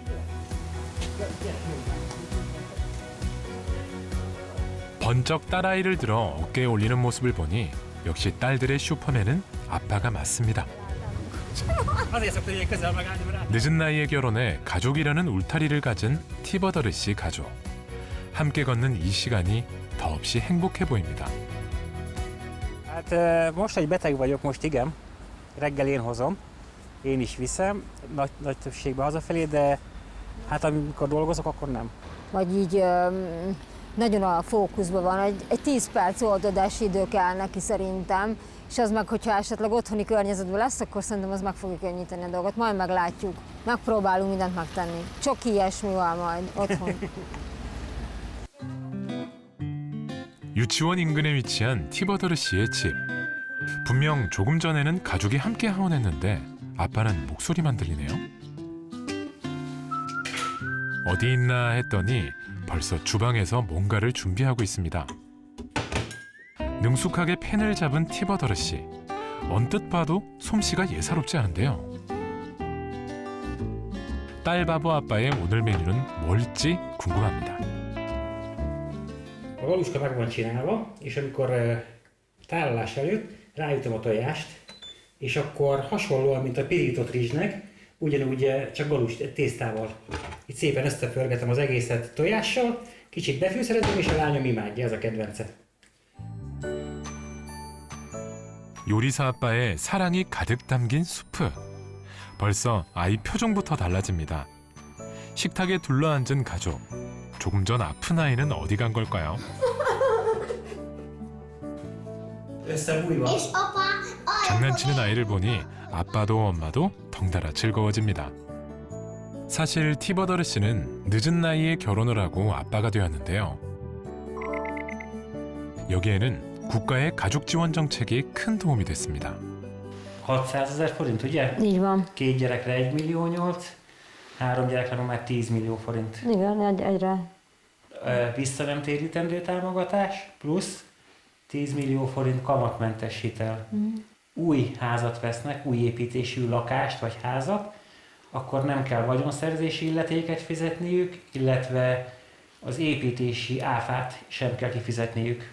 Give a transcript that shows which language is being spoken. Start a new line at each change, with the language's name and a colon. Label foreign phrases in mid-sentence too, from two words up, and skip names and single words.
Korean: 번쩍 딸아이를 들어 어깨에 올리는 모습을 보니 역시 딸들의 슈퍼맨은 아빠가 맞습니다. 늦은 나이에 결혼해 가족이라는 울타리를 가진 티버더르 씨 가족. 함께 걷는 이 시간이 더없이 행복해 보입니다.
Hungarian: Most egy beteg vagyok, most igen. Reggel én hozom, én is viszem, nagy többségben hazafelé, de hát amikor dolgozok, akkor nem. Vagy így nagyon a fókuszban van, egy 10 perc oldadási idő kell neki szerintem, és az meg, hogyha esetleg otthoni környezetben lesz, akkor szerintem az meg fogja könnyíteni a dolgot. Majd meglátjuk. Megpróbálunk mindent megtenni. Csak ilyesmi van majd otthon.
Korean: 유치원 인근에 위치한 티버더르 씨의 집. 분명 조금 전에는 가족이 함께 하원했는데 아빠는 목소리만 들리네요. 어디 있나 했더니 벌써 주방에서 뭔가를 준비하고 있습니다. 능숙하게 펜을 잡은 티버더르 씨. 언뜻 봐도 솜씨가 예사롭지 않은데요. 딸 바보 아빠의 오늘 메뉴는 뭘지 궁금합니다.
Hungarian: A galuska meg van csinálva, és amikor tálalás előtt ráütöm a tojást, és akkor hasonlóan, mint a pirított rizsnek, ugyanúgy csak galus tésztával. Itt szépen összepörgetem az egészet tojással, kicsit befűszerezem, és a lányom imádja, ez a kedvence.
Korean: 요리사 아빠의 사랑이 가득 담긴 수프. 벌써 아이 표정부터 달라집니다. 식탁에 둘러앉은 가족. 조금 전 아픈 아이는 어디 간 걸까요?
Hungarian: összebújva.
Korean: 장난치는 아이를 보니 아빠도 엄마도 덩달아 즐거워집니다. 사실 티버더르 씨는 늦은 나이에 결혼을 하고 아빠가 되었는데요. 여기에는 국가의 가족 지원 정책이 큰 도움이 됐습니다.
Hungarian: 600,000 forint, ugye? Így van. 2 gyerekre 1,8 millió, 3 gyerekre már 10 millió forint. Igen, egyre. Vissza nem térítendő támogatás, plusz 10 millió forint kamatmentes hitel. Új házat vesznek, új építésű lakást vagy házat, akkor nem kell vagyonszerzési illetéket fizetniük, illetve az építési áfát sem kell kifizetniük.